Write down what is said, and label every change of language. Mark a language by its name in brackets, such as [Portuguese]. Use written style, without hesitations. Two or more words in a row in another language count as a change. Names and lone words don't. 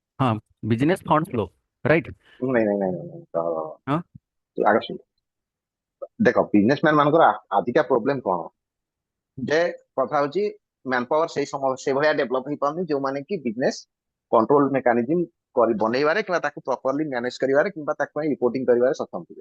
[English] हाँ, business fund flow, right. [Hindi] नहीं नहीं नहीं नहीं नहीं, तो हाँ। [Odia] ଆଗ ଶୁଣ। ଦେଖ ବିଜନେସମ୍ୟାନ ମାନଙ୍କର ଆଜିକା ପ୍ରୋବ୍ଲେମ କଣ ଯେ କଥା ହଉଛି [English] man power [Odia] ସେଇ ସମୟ ସେଇଭଳିଆ ଡେଭଲପ ହେଇପାରୁନି ଯୋଉମାନେ କି [English] business control mechanism [Odia] କରି ବନେଇବାରେ କିମ୍ବା ତାକୁ [English] properly manage [Odia] କରିବାରେ କିମ୍ବା ତାକୁ ପାଇଁ ରିପୋର୍ଟିଂ କରିବାରେ ସକ୍ଷମ ଥିବେ।